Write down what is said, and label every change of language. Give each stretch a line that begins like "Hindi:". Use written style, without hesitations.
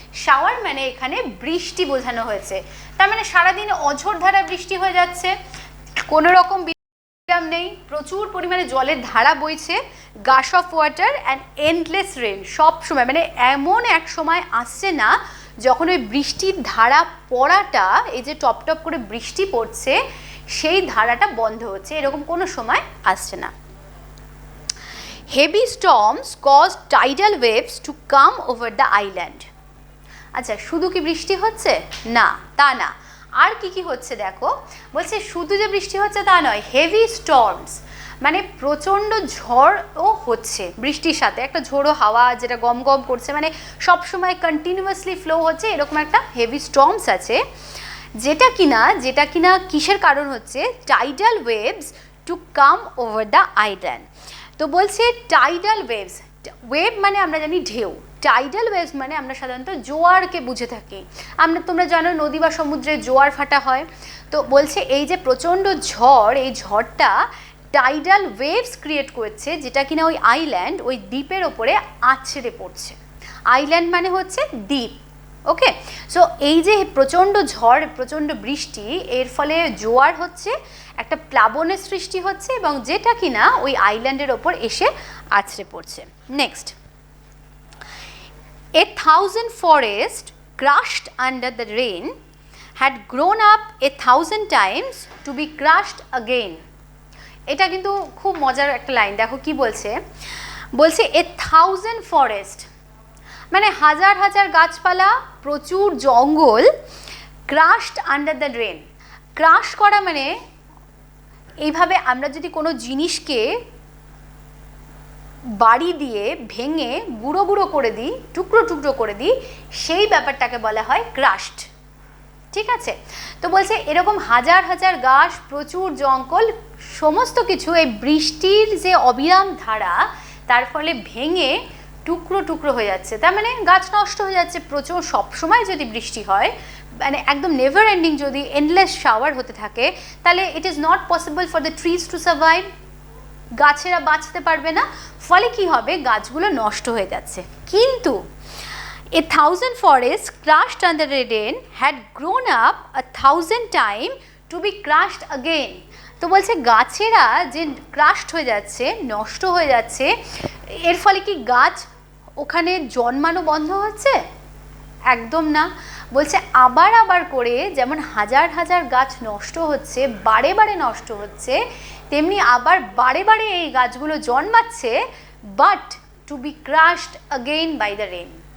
Bangla: Shower মানে এখানে বৃষ্টি বোঝানো হয়েছে, তার মানে সারাদিন অঝোর ধারা বৃষ্টি হয়ে যাচ্ছে, কোনো রকম বিরাম নেই, প্রচুর পরিমাণে জলের ধারা বইছে।
English: gush of water and endless rain,
Bangla: সব সময়, মানে এমন এক সময় আসছে না যখন ওই বৃষ্টির ধারা পড়াটা, এই যে টপ টপ করে বৃষ্টি পড়ছে, সেই ধারাটা বন্ধ হচ্ছে, এরকম কোনো সময় আসছে না।
English: Heavy storms caused tidal waves to come over the island.
Bangla: আচ্ছা, শুধু কি বৃষ্টি হচ্ছে? না, তা না, আর কি কি হচ্ছে দেখো। বলছে শুধু যে বৃষ্টি হচ্ছে তা নয়,
English: heavy storms
Bangla: মানে প্রচণ্ড ঝড়ও হচ্ছে, বৃষ্টির সাথে একটা ঝোড়ো হাওয়া যেটা গম গম করছে, মানে সবসময় কন্টিনিউয়াসলি ফ্লো হচ্ছে, এরকম একটা হেভি স্টর্মস আছে, যেটা কিনা কিসের কারণ হচ্ছে,
English: Tidal waves to come over the island.
Bangla: তো বলছে টাইডাল ওয়েভস, ওয়েভ মানে আমরা জানি ঢেউ, টাইডাল ওয়েভস মানে আমরা সাধারণত জোয়ারকে বুঝে থাকি, তোমরা জানো নদী বা সমুদ্রে জোয়ার ফাটা হয়। তো বলছে এই যে প্রচণ্ড ঝড়, এই ঝড়টা টাইডাল ওয়েভস ক্রিয়েট করছে, যেটা কিনা ওই আইল্যান্ড, ওই দ্বীপের ওপরে আছড়ে পড়ছে। আইল্যান্ড মানে হচ্ছে দ্বীপ, ওকে। সো এই যে প্রচণ্ড ঝড়, প্রচণ্ড বৃষ্টি, এর ফলে জোয়ার হচ্ছে, একটা প্লাবনের সৃষ্টি হচ্ছে, এবং যেটা কিনা ওই আইল্যান্ডের ওপর এসে আছড়ে পড়ছে।
English: Next, a thousand forests crushed under the rain had grown up 1,000 times to be crushed again.
Bangla: এটা কিন্তু খুব মজার একটা লাইন, দেখো কি বলছে, বলছে 1,000 ফরেস্ট মানে হাজার হাজার গাছপালা, প্রচুর জঙ্গল,
English: Crushed under the rain.
Bangla: Crush করা মানে এইভাবে আমরা যদি কোনো জিনিসকে বাড়ি দিয়ে ভেঙে গুঁড়ো গুঁড়ো করে দিই, টুকরো টুকরো করে দিই, সেই ব্যাপারটাকে বলা হয় ক্রাশড, ঠিক আছে। তো বলছে এরকম হাজার হাজার গাছ, প্রচুর জঙ্গল, সমস্ত কিছু এই বৃষ্টির যে অবিরাম ধারা, তার ফলে ভেঙে টুকরো টুকরো হয়ে যাচ্ছে। তার মানে গাছ নষ্ট হয়ে যাচ্ছে। প্রচুর সবসময় যদি বৃষ্টি হয়, মানে একদম
English: never ending
Bangla: যদি এন্ডলেস শাওয়ার হতে থাকে, তাহলে
English: it is not possible for the trees to survive,
Bangla: গাছেরা বাঁচতে পারবে না, ফলে কি হবে, গাছগুলো নষ্ট হয়ে যাচ্ছে।
English: কিন্তু a thousand forests crushed under the rain had grown up 1,000 times to be crushed again.
Bangla: তো বলছে গাছেরা যে ক্রাশড হয়ে যাচ্ছে, নষ্ট হয়ে যাচ্ছে, এর ফলে কি গাছ ওখানে জন্মানো বন্ধ হচ্ছে? একদম না। বলছে আবার আবার করে যেমন হাজার হাজার গাছ নষ্ট হচ্ছে, বারে বারে নষ্ট হচ্ছে, তেমনি আবার বারে বারে এই গাছগুলো জন্মাচ্ছে,
English: But to be crushed again by the rain.